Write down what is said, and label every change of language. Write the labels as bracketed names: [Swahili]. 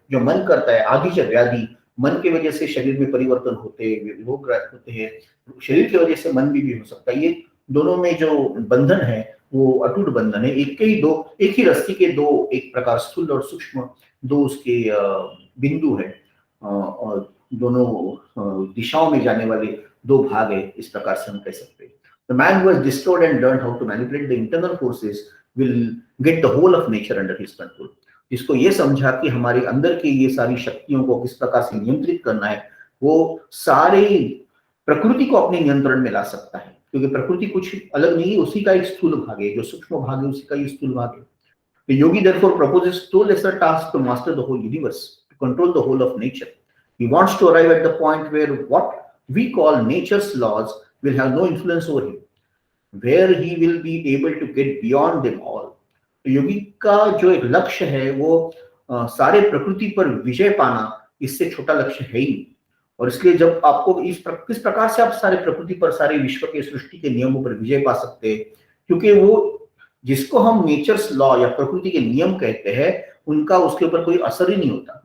[Hindi] जो मन करता है आदि च व्याधि, मन की वजह से शरीर में परिवर्तन होते हैं, रोग होते हैं, शरीर की वजह से मन भी हो सकता है। ये दोनों में जो बंधन है वो अटूट बंधन है। एक के ही दो, एक ही रस्सी के दो, एक प्रकार स्थूल और सूक्ष्म दो उसके बिंदु है, और दोनों दिशाओं में जाने वाले दो भाग है, इस प्रकार से हम कह सकते हैं। [English] The man who has discovered and learned how to manipulate the internal forces will get the whole of nature under his control। [Hindi] जिसको ये समझा कि हमारे अंदर की ये सारी शक्तियों को किस प्रकार से नियंत्रित करना है, वो सारे प्रकृति को अपने नियंत्रण में ला सकता है। क्योंकि प्रकृति कुछ अलग नहीं है, उसी का एक स्थूल भाग है, जो सूक्ष्म भाग है उसी का ये स्थूल भाग है। [English] The yogi therefore proposes no lesser task to master the whole universe, to control the whole of nature। He wants to arrive at the point where what we call nature's laws will have no influence over him, where he will be able to get beyond them all। [Hindi] तो योगी का जो एक लक्ष्य है वो सारे प्रकृति पर विजय पाना, इससे छोटा लक्ष्य है ही। और इसलिए जब आपको किस प्रकार से आप सारे प्रकृति पर, सारे विश्व के सृष्टि के नियमों पर विजय पा सकते हैं, क्योंकि वो जिसको हम नेचर्स लॉ या प्रकृति के नियम कहते हैं, उनका उसके ऊपर कोई असर ही नहीं होता।